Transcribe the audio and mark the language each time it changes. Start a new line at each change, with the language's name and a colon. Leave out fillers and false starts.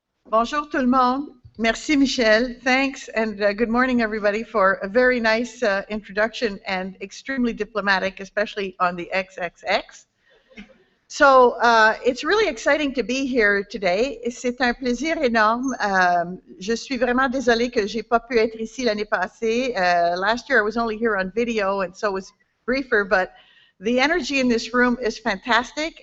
French: Bonjour tout le monde. Merci Michel.
English: Thanks and good morning everybody for a very nice introduction and extremely diplomatic, especially on the XXX. So it's really exciting to be here today.
French: C'est un plaisir énorme. Je suis vraiment désolée que j'ai pas pu être ici l'année passée.
English: Last year I was only here on video and so it was briefer, but the energy in this room is fantastic.